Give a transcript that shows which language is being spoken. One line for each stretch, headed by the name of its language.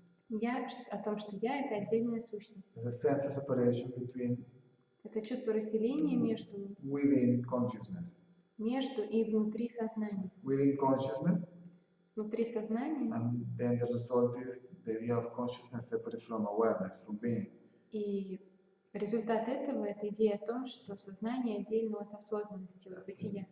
Russian: Я о том, что я — это отдельная сущность.
English: There's a sense of separation between
Russian: Это чувство разделения
English: within consciousness.
Russian: Между и внутри сознания.
English: Within consciousness.
Russian: Внутри сознания.
English: And then the result is the idea of consciousness separate from awareness, from being.
Russian: И результат этого — это идея о том, что сознание отдельно от осознанности, от бытия.